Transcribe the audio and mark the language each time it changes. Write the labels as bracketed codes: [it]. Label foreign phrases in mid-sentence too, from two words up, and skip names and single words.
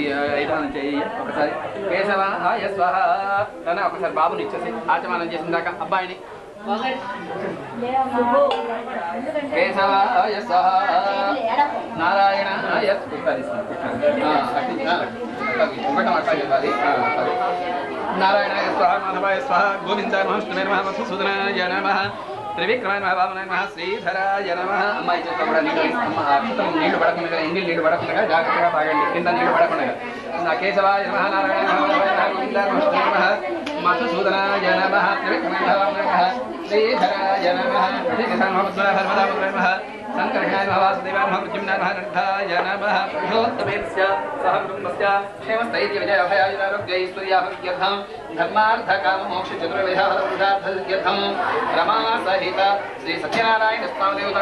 [te] 5 నుంచి ఒకసారి [sa] కేశవ స్వహ [te] అని ఒకసారి బాబుని ఇచ్చేసి ఆచమానం చేసిన దాకా అబ్బాయిని [sa] కేశవ స్వహ నారాయణ [te] ఇవ్వాలి. [sa] नारायणाय स्वाहा माधवाय स्वाहा गोविंदाय नमः विष्णुवे नमः मधुसूदनाय नमः त्रिविक्रमाय नमः वामनाय नमः श्रीधराय नमः [te] అమ్మాయి చేత కూడా నీళ్ళు అమ్మ అక్షతం నీళ్లు పడకుండా ఇంగిల్ నీళ్లు పడకుండా జాగ్రత్తగా తాగండి కింద నీళ్లు పడకుండా నా [sa] కేశవాయ నమః నారాయణ నమః గోవిందాయ నమః విష్ణువే నమः మధుసూదనాయ నమः त्रिविक्रमाय नमः वामनाय नमः श्रीधराय नमः శ్రీధరాయ నమः धर्मदाय नमः शंकराय नमः वासुदेवाय नमः प्रद्युम्नाय नमः अनंताय नमः पुरुषोत्तमेस्य सह कुटुम्बस्य क्षेमस्थैर्य विजय अभयायुरारोग्यैश्वर्याभिवृद्ध्यर्थं धर्मार्थ काम मोक्ष चतुर्विधः रमा सहित श्री सत्यनारायण स्वामी देवता